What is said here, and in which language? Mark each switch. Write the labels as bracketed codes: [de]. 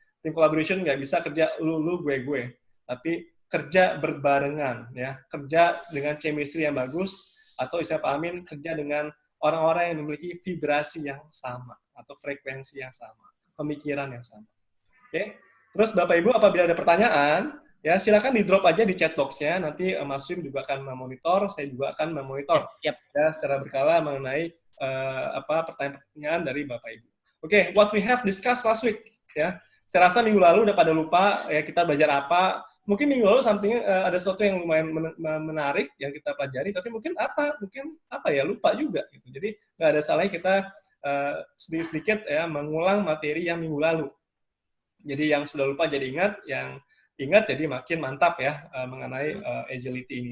[id] Team collaboration nggak bisa kerja lu gue, tapi kerja berbarengan ya, kerja dengan chemistry yang bagus, atau istilah Pak Amin, kerja dengan orang-orang yang memiliki vibrasi yang sama atau frekuensi yang sama, pemikiran yang sama. Oke. Terus Bapak Ibu apabila ada pertanyaan, ya silakan di drop aja di chat box-nya. Nanti Mas Wim juga akan memonitor, saya juga akan memonitor ya, secara berkala mengenai pertanyaan dari Bapak Ibu. [en] Oke, what we have discussed last week ya. [id] Saya rasa minggu lalu udah pada lupa ya kita belajar apa. Mungkin minggu lalu ada sesuatu yang lumayan menarik yang kita pelajari, tapi mungkin ya lupa juga gitu. Jadi nggak ada salahnya kita sedikit-sedikit ya mengulang materi yang minggu lalu. Jadi yang sudah lupa jadi ingat, yang ingat jadi makin mantap ya mengenai agility ini.